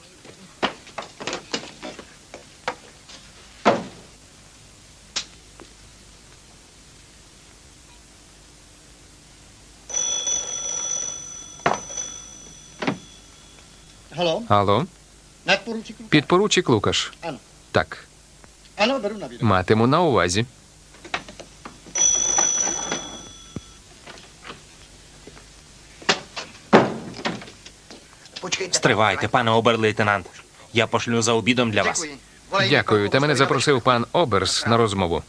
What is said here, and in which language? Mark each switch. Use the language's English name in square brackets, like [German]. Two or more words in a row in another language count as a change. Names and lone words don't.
[Czech] Halo? [Ukrainian] Алло? [Czech] Nadporučík Lukáš? [Ukrainian] Підпоручик Лукаш. [Czech] Ano. [Ukrainian] Так, [Czech] Ano, beru na vědomí. [Ukrainian] матиму на увазі. Стривайте, пане обер-лейтенант. Я пошлю за обідом для вас. Дякую, та мене запросив пан Оберс на розмову.